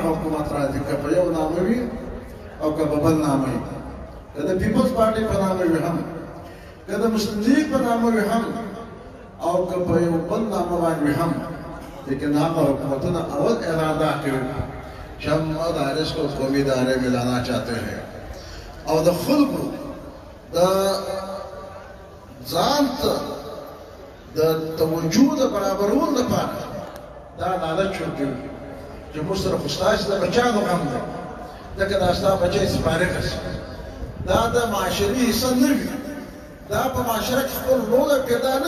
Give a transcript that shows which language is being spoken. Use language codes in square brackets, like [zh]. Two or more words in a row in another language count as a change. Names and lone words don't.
[ps] حکومت راځي که په یو نامه وي او که په بل نامه وي که د پیپلز پارټي په نامه وي هم که د مسلم لیگ په نامه وي هم او که په یو بل نامه باندې هم لیکن هغه حکومتونه اول اراده کوي چې [ur] هم مدارس کو قومي ادارے میں لانا چاہتے ہیں [ps] او د خلکو د ځان ته د توجه د برابرولو لپاره دا عدالت جوړوي چې موږ سره خو ستاسې د بچیانو غم دی ځکه دا ستا بچی چې فارغ شي دا د معاشري حصه نه وي دا په معاشره کې خپل رول پیدا نه